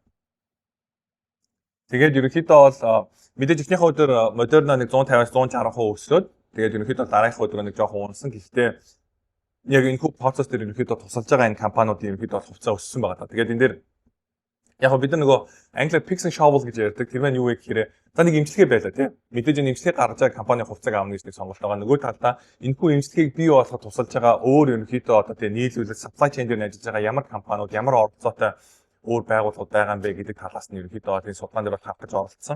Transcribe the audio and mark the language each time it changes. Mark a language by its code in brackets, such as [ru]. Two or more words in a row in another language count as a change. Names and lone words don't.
[mn] Тэгээд ерөнхийдөө бол мэдээж эхнийхээ өдөр Moderna нэг 150-аас 160% өслөөд тэгээд ерөнхийдөө дараагийнхаа өдөр нэг жоохон унсан. Гэхдээ яг энэ хүү процесс дээр ерөнхийдөө тусалж байгаа энэ компаниудын ерөнхийдөө хувьцаа өссөн байгаа. Тэгээд энэ дээр яг бид нар нөгөө англиар [en] picks and shovels [mn] гэж ярьдаг. Тэр маань юу вэ гэхээр за нэг эмчилгээ байлаа тийм. Мэдээж энэ эмчилгээ гаргаж байгаа компани хувьцааг авна гэж нэг сонголт байгаа. Нөгөө талдаа энэхүү эмчилгээг бий болгоход тусалж байгаа өөр ерөнхийдөө одоо тийм нийлүүлэлт [en] supply chain [mn] дээр ажиллаж байгаа ямар компаниуд ямар оролцоотой өөр байгууллагууд байгаа юм бэ гэдэг талаас нь ерөнхийдөө энэ судалгаан дээр хавтаж оролцсон.